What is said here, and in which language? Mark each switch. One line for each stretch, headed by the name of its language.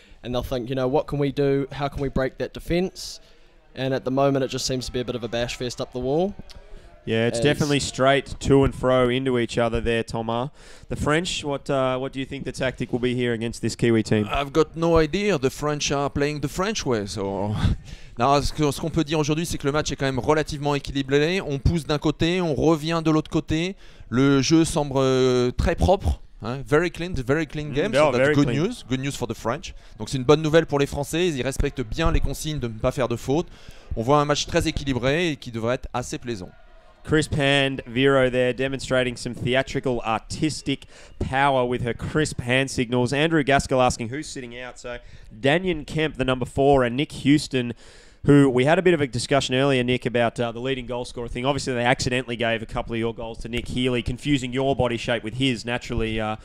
English: And they'll think, you know, what can we do? How can we break that defence? And at the moment, it just seems to be a bit of a bash fest up the wall. Yeah, it's definitely straight to and fro into each other there, Thomas. The French, what do you think the tactic will be here against this Kiwi team? I've got no idea. The French are playing the French way. So...
French: Non, ce qu'on peut dire aujourd'hui, c'est que le match est quand même relativement équilibré. On pousse d'un côté, on revient de l'autre côté. Le jeu semble très propre.
English: Hein? Very clean game. So that's good news. Good news for the French.
French: Donc c'est une bonne nouvelle pour les Français. Ils respectent bien les consignes de ne pas faire de faute. On voit un match très équilibré et qui devrait être assez plaisant.
English: Crisp hand Vero there, demonstrating some theatrical, artistic power with her crisp hand signals. Andrew Gaskell asking who's sitting out. So Daniel Kemp, the number 4, and Nick Houston, who we had a bit of a discussion earlier, Nick, about the leading goal scorer thing. Obviously, they accidentally gave a couple of your goals to Nick Healy, confusing your body shape with his, naturally.